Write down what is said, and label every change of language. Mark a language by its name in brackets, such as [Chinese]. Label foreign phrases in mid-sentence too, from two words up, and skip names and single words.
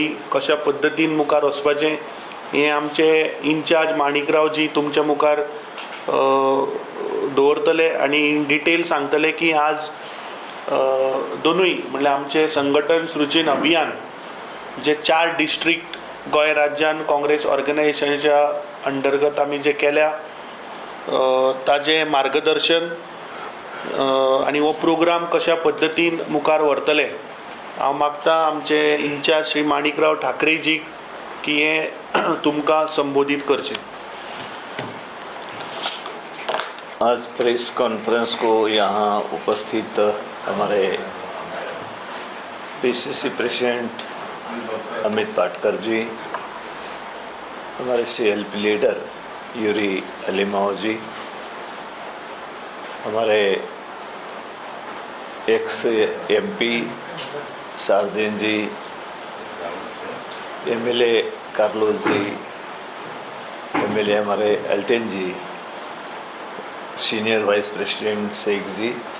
[Konkani] कशा पद्दतीन मुखार वचपाचें हें आमचे इन्चार्ज माणिकरावजी तुमच्या मुखार दवरतले आणि [English] in detail [Konkani] सांगतले की आज दोनूय म्हणल्यार आमचे संघटन सृजन अभियान जे 4 डिस्ट्रिक्ट गोंय राज्यान काँग्रेस ऑर्गनायझेशनाच्या अंतर्गत आमी जे केल्या ताजे मार्गदर्शन आणि वो प्रोग्राम कशा पद्दतीन मुखार व्हरतले. हांव मागता आमचे इन्चार्ज श्री माणिकराव ठाकरेजीक की हे तुमकां संबोधित करचें. [Hindi] आज [English] press conference [Hindi] को यहाँ उपस्थित हमारे PCC प्रेसिडेंट अमित पाटकर जी, हमारे CLP लीडर यूरी अलीमाव जी, हमारे एक्स MP सार्दिन जी, MLA कार्लोस जी, MLA हमारे एल्टन जी, [English] senior vice president [Hindi] शेख जी,